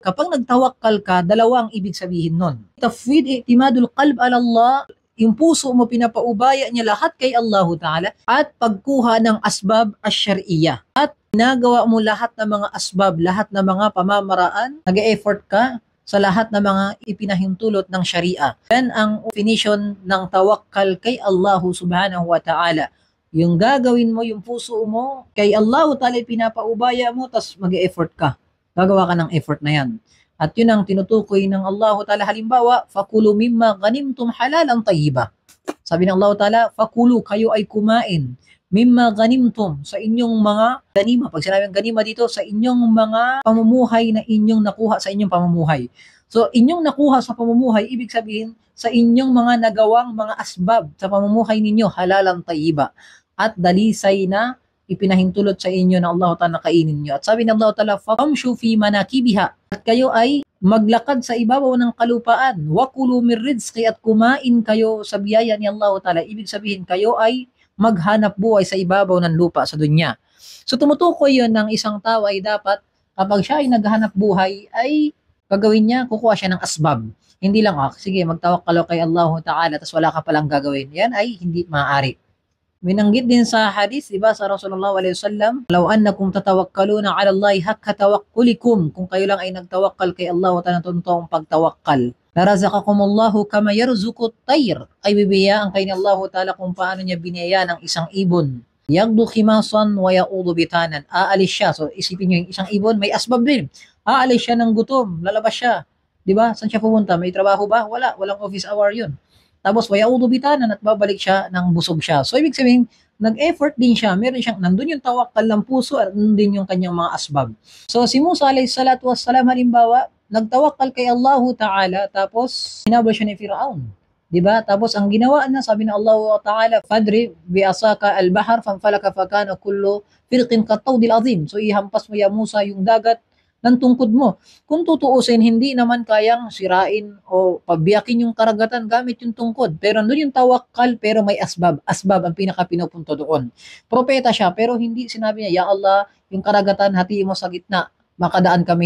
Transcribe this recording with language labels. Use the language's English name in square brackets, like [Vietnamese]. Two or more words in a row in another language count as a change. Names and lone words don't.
[Filipino] Kapag nagtawakkal ka, dalawang ibig sabihin nun. [Arabic] تفويض اعتماد القلب على الله, [Filipino] yung puso mo pinapaubaya niya lahat kay [Arabic] الله تعالى, [Filipino] at pagkuha ng [Arabic] الأسباب الشرعية. [Filipino] At ginagawa mo lahat ng mga asbab, lahat ng mga pamamaraan, nag-e-effort ka sa lahat ng mga ipinahintulot ng sharia. Yan ang definition ng tawakkal kay [Arabic] الله سبحانه وتعالى. [Filipino] Yung gagawin mo, yung puso mo, kay [Arabic] الله تعالى [Filipino] pinapaubaya mo, tas mag-e-effort ka. Gagawa ka ng effort na yan. At yun ang tinutukoy ng [Arabic] الله تعالى. Halimbawa, فكلوا مما غنمتم حلالا طيبا. [Filipino] Sabi ng [Arabic] الله تعالى، فكلوا, [Filipino] kayo ay kumain. [Arabic] مما غنمتم, [Filipino] sa inyong mga ganima. Pag sinabing ganima dito, sa inyong mga pamumuhay na inyong nakuha sa inyong pamumuhay. So, inyong nakuha sa pamumuhay, ibig sabihin, sa inyong mga nagawang mga asbab sa pamumuhay ninyo, [Arabic] حلالا طيبا. [Filipino] At dalisay na ipinahintulot sa inyo na [Arabic] الله تعالى [Filipino] kainin nyo. At sabi ng [Arabic] الله تعالى، فامشوا في مناكبها. [Filipino] At kayo ay maglakad sa ibabaw ng kalupaan. [Arabic] وكلوا من رزق, [Filipino] at kumain kayo sa biyaya ni [Arabic] الله تعالى. [Filipino] Ibig sabihin, kayo ay maghanap buhay sa ibabaw ng lupa sa dunya. So tumutukoy yun ng isang tao ay dapat kapag siya ay naghahanap buhay ay gagawin niya, kukuha siya ng asbab. Hindi lang, sige, magtawakkal kay [Arabic] الله تعالى [Filipino] tapos wala ka palang gagawin. Yan ay hindi maaari. Binanggit din sa hadith, diba, sa Rasulullah SAW, [Arabic] لو أنكم تتوكلون على الله حق توكلكم, [Filipino] kung kayo lang ay nagtawakkal kay [Arabic] الله تعالى [Filipino] totoong pagtawakkal, [Arabic] لرزقكم الله كما يرزق الطير, [Filipino] ay bibiyaan kay ni [Arabic] الله تعالى [Filipino] kung paano niya biniyaya ng isang ibon. [Arabic] يغدو خماصا ويعود بطانا, [Filipino] aalis siya. So isipin niyo, yung isang ibon may asbab din. Aalis siya ng gutom, lalabas siya. 'Di ba? Saan siya pupunta? May trabaho ba? Wala, walang [English] office hour [Filipino] 'yun. Tapos [Arabic] ويعود بطانا, [Filipino] at babalik siya ng busog siya. So ibig sabihin, nag-effort din siya. Meron siyang nandun yung tawakkal ng puso at nandun din yung kanyang mga asbab. So si Musa [Arabic] عليه الصلاة والسلام, [Filipino] halimbawa, nagtawakkal kay [Arabic] الله تعالى, [Filipino] tapos hinabol siya ni Firaun. Diba? Tapos ang ginawa na, sabi ng [Arabic] الله تعالى، فاضرب بعصاك البحر فانفلق فكان كل فرق كالطود العظيم. [Filipino] So ihampas mo ya Musa yung dagat ng tungkod mo. Kung tutuusin, hindi naman kayang sirain o pabiyakin yung karagatan gamit yung tungkod. Pero nandun yung tawakkal, pero may asbab. Asbab ang pinaka-pinupunto doon. Propeta siya, pero hindi sinabi niya, ya Allah, yung karagatan, hatiin mo sa gitna, makadaan kami.